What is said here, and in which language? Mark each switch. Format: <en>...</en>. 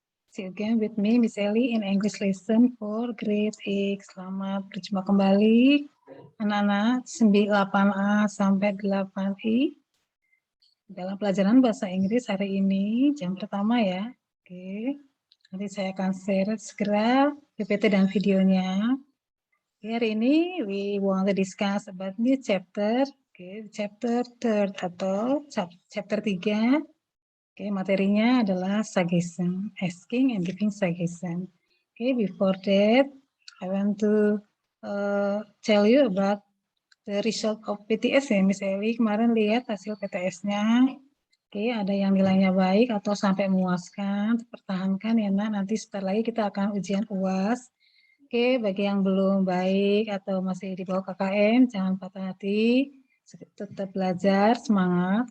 <en>See you again with me, Miss Ellie, in English lesson for grade 6.</en> <id>Selamat berjumpa kembali, anak-anak 8A sampai 8I. Dalam pelajaran bahasa Inggris hari ini, jam pertama ya. Oke, nanti saya akan share segera PPT dan videonya.</id> <en>Oke,</en> <id>hari ini</id> <en>we want to discuss about new chapter.</en> <id>Oke, chapter 3 atau chapter 3.</id> <en>Oke,</en> <id>materinya adalah</id> <en>suggestion, asking and giving suggestion. Oke, before that, I want to tell you about the result of PTS ya, Miss Eli.</en> <id>Kemarin lihat hasil PTS-nya. Oke, ada yang nilainya baik atau sampai memuaskan, pertahankan ya, Nak. Nanti sebentar lagi kita akan ujian UAS. Oke, bagi yang belum baik atau masih di bawah KKM, jangan patah hati, tetap belajar, semangat.</id>